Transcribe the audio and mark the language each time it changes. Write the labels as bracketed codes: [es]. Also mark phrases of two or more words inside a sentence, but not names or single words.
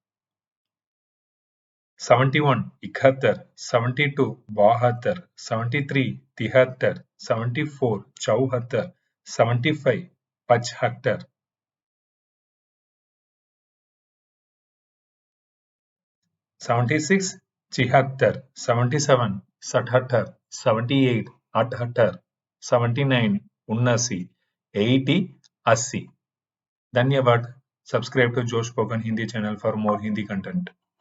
[hi] 71 इकहत्तर 72 बहत्तर 73 तिहत्तर 74 चौहत्तर 75 पचहत्तर 76 छिहत्तर 77 सतहत्तर 78 अठहत्तर 79 उन्नासी 80 अस्सी. धन्यवाद. [en] Subscribe to Josh Spoken Hindi channel for more Hindi content.